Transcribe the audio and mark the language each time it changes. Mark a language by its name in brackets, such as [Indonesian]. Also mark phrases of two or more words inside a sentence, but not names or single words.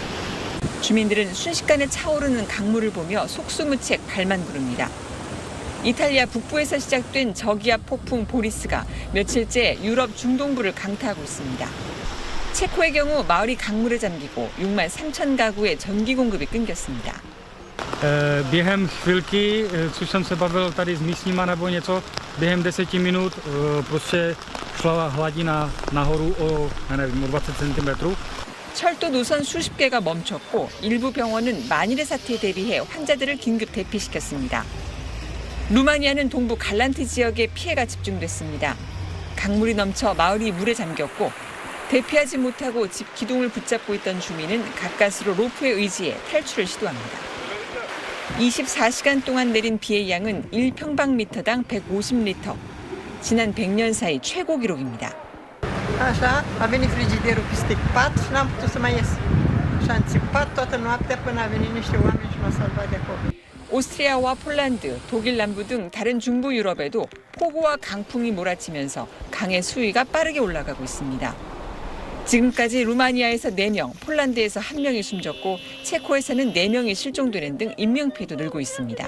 [Korean] 주민들은 순식간에 차오르는 강물을 보며 속수무책 발만 구릅니다. 이탈리아 북부에서 시작된 저기압 폭풍 보리스가 며칠째 유럽 중동부를 강타하고 있습니다. 체코의 경우 마을이 강물에 잠기고 6만 3천 가구의 전기 공급이 끊겼습니다. [Czech] Během chvilky, což jsem se bavil tady s místníma nebo něco, během 10 minut prostě šla hladina nahoru o 20 cm. [Korean] 철도 노선 수십 개가 멈췄고 일부 병원은 만일의 사태에 대비해 환자들을 긴급 대피시켰습니다. 루마니아는 동부 갈란트 지역에 피해가 집중됐습니다. 강물이 넘쳐 마을이 물에 잠겼고 대피하지 못하고 집 기둥을 붙잡고 있던 주민은 가까스로 로프에 의지해 탈출을 시도합니다. 24시간 동안 내린 비의 양은 1평방미터당 150리터. 지난 100년 사이 최고 기록입니다. [Romanian] Așa, a venit frigiderul peste pat și n-am putut să mai ies. Și am țipat toată noaptea până a venit niște oameni și m-au salvat de acolo. [Korean] 오스트리아와 폴란드, 독일 남부 등 다른 중부 유럽에도 폭우와 강풍이 몰아치면서 강의 수위가 빠르게 올라가고 있습니다. 지금까지 루마니아에서 4명, 폴란드에서 1명이 숨졌고 체코에서는 4명이 실종되는 등 인명피해도 늘고 있습니다.